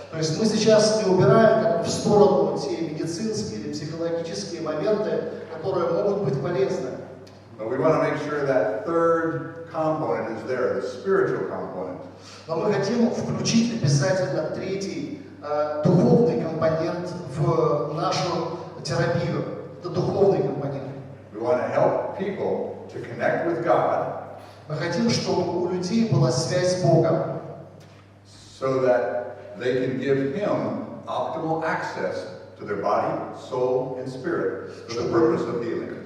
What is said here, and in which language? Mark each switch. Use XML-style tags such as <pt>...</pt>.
<ru>То есть мы сейчас не убираем как в сторону те медицинские или психологические моменты, которые могут быть полезны.</ru> <en>But we want to make sure that third component is there, the spiritual component.</en> <ru>Но мы хотим включить обязательно третий духовный компонент в нашу терапию. Это духовный компонент.</ru> <en>We want to help people to connect with God.</en> <ru>Мы хотим, чтобы у людей была связь с Богом.</ru> <en>So that they can give Him optimal access to their body, soul, and spirit for the purpose of healing.</en>